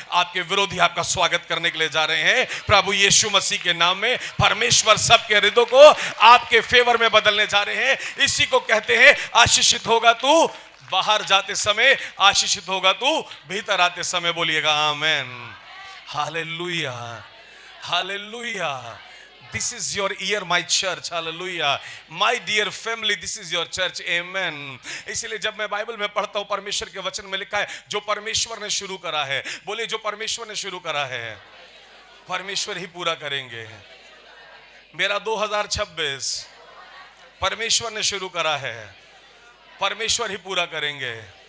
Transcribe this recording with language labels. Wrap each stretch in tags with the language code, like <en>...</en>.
<hi>आपके विरोधी आपका स्वागत करने के लिए जा रहे हैं प्रभु यीशु मसीह के नाम में। परमेश्वर सबके हृदय को आपके फेवर में बदलने जा रहे हैं। इसी को कहते हैं आशीषित होगा तू बाहर जाते समय, आशीषित होगा तू भीतर आते समय। बोलिएगा आमेन, hallelujah, hallelujah.</hi> <en>This is your year, my church. Hallelujah. My dear family, this is your church. Amen.</en> <hi>इसलिए जब मैं बाइबल में पढ़ता हूँ, परमेश्वर के वचन में लिखा है, जो परमेश्वर ने शुरू करा है, बोले जो परमेश्वर ने शुरू करा है, परमेश्वर ही पूरा करेंगे। मेरा 2026 परमेश्वर ने शुरू करा है, परमेश्वर ही पूरा करेंगे।</hi>